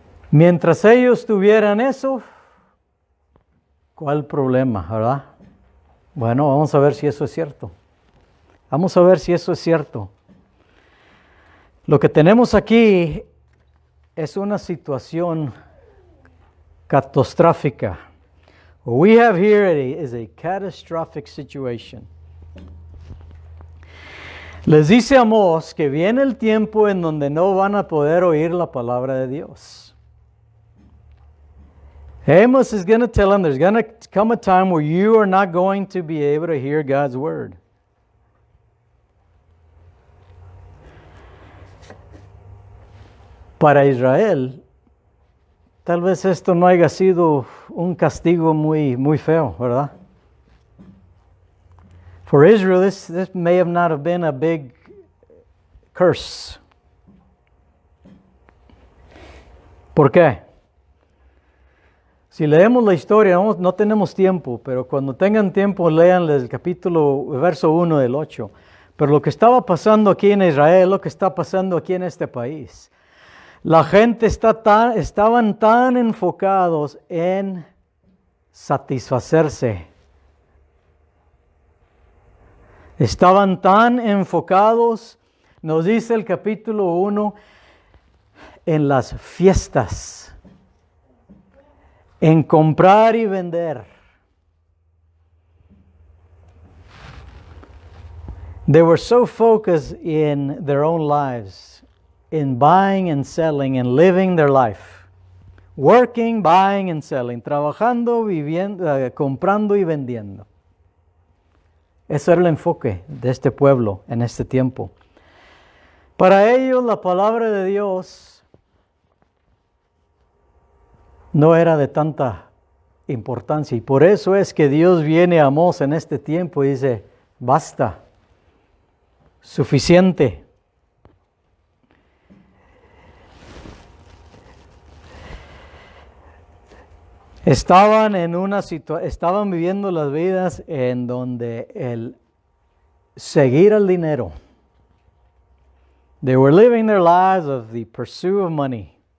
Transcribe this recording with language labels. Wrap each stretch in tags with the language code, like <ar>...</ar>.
<es>Mientras ellos tuvieran eso, ¿cuál problema, verdad? Bueno, vamos a ver si eso es cierto. Vamos a ver si eso es cierto. Lo que tenemos aquí es una situación catastrófica.</es> <en>What we have here is a catastrophic situation.</en> <es>Les dice Amós que viene el tiempo en donde no van a poder oír la palabra de Dios.</es> <en>Amos is going to tell them there's going to come a time where you are not going to be able to hear God's word.</en> <es>Para Israel, tal vez esto no haya sido un castigo muy feo, ¿verdad?</es> <en>For Israel, this may have not have been a big curse.</en> <es>¿Por qué? Si leemos la historia, no tenemos tiempo, pero cuando tengan tiempo, lean el verso 1 del 8. Pero lo que estaba pasando aquí en Israel, lo que está pasando aquí en este país. La gente estaban tan enfocados en satisfacerse. Estaban tan enfocados, nos dice el capítulo 1, en las fiestas, en comprar y vender.</es> <en>They were so focused in their own lives, in buying and selling and living their life. Working, buying and selling,</en> <es>trabajando, viviendo, comprando y vendiendo. Ese era el enfoque de este pueblo en este tiempo. Para ellos la palabra de Dios no era de tanta importancia. Y por eso es que Dios viene a Amós en este tiempo y dice, basta, suficiente. Estaban viviendo las vidas en donde el seguir al dinero.</es> <en>They were living their lives of the pursuit of money.</en>